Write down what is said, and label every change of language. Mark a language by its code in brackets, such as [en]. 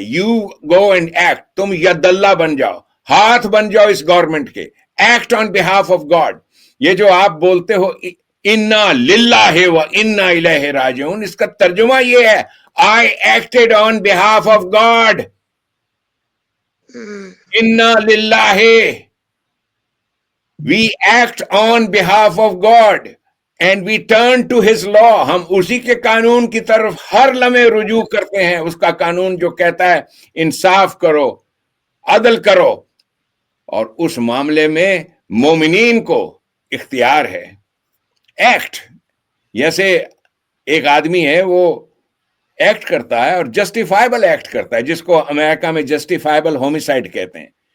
[en] you go and act, [ur] تم ید اللہ بن جاؤ, ہاتھ بن جاؤ اس گورنمنٹ کے, [en] Act on behalf of God. [ur] یہ جو آپ بولتے ہو [ar] انا للہ و انا الیہ راجعون, [ur] اس کا ترجمہ یہ ہے [en] I acted on behalf of God. [ar] Inna lillahi. [en] We act on behalf of God and we turn to his law. [ur] ہم اسی کے قانون کی طرف ہر لمحے رجوع کرتے ہیں. اس کا قانون جو کہتا ہے انصاف کرو, عدل کرو, اور اس معاملے میں مومنین کو اختیار ہے. ایکٹ, جیسے ایک آدمی ہے وہ ایکٹ کرتا ہے اور جسٹیفائبل ایکٹ کرتا ہے, جس کو امریکہ میں جسٹیفائبل ہومیسائڈ کہتے ہیں.